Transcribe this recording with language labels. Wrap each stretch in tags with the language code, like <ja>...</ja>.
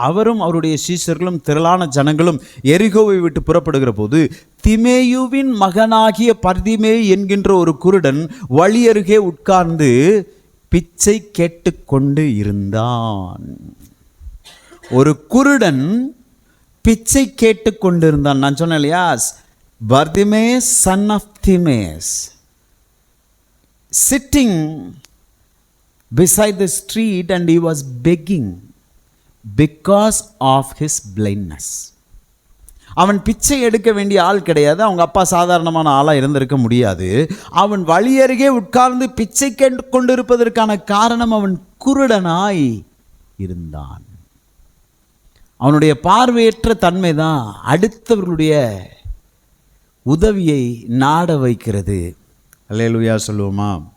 <ta>அவரும் அவருடைய சீஷர்களும் திரளான ஜனங்களும் எரிகோவை விட்டு புறப்படுகிற போது திமேயுவின் மகனாகிய பர்திமேயு என்கின்ற ஒரு குருடன் வழி அருகே உட்கார்ந்து பிச்சை கேட்டுக்கொண்டு இருந்தான். ஒரு குருடன் பிச்சை கேட்டு கொண்டிருந்தான். நான் சொன்னேன் இல்லையா,</ta> <en>Bartimaeus son of Timaeus sitting beside the street and he was begging because of his blindness.</en> <ta>அவன் பிச்சை எடுக்க வேண்டிய ஆள் கிடையாது. அவங்க அப்பா சாதாரணமான ஆளாக இருந்திருக்க முடியாது. அவன் வழி அருகே உட்கார்ந்து பிச்சை கேட்டு கொண்டிருப்பதற்கான காரணம் அவன் குருடனாய் இருந்தான். அவனுடைய பார்வையற்ற தன்மை தான் அடுத்தவர்களுடைய உதவியை நாட வைக்கிறது. அல்லேலூயா சொல்லுவோமா?</ta>